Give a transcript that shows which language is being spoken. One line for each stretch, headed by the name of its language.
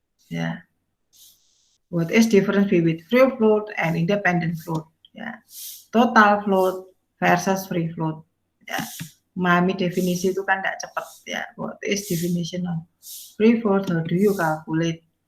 English: Ya, what is difference between free float and independent float? Ya, total float versus free float. Ya,
Indonesian: memahami definisi itu kan tidak cepat ya.
English: What is definition of free float? How do you calculate?